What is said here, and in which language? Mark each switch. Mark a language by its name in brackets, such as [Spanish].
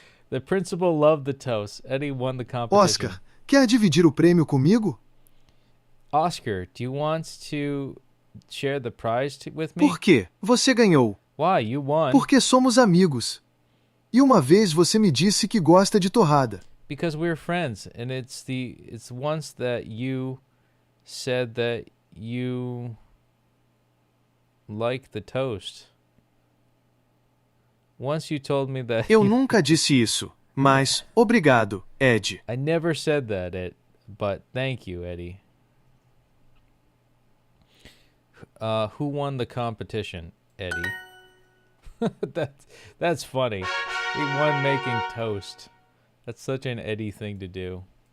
[English] The principal loved the toast. Eddie won the competition. [Portuguese] Oscar, quer dividir o prêmio comigo? [English] Oscar, do you want to share the prize with me? [Portuguese] Por quê? Você ganhou. [English] Why? You won. [Portuguese] Porque somos amigos. E uma vez você me disse que gosta de torrada. [English] Because we're friends, and it's once that you said that you like the toast. Once you told me that. [Portuguese] Eu nunca disse isso, mas obrigado, Ed. [English] I never said that, but thank you, Eddie. Who won the competition, Eddie? That's funny. He won making toast. That's such an Eddie thing to do.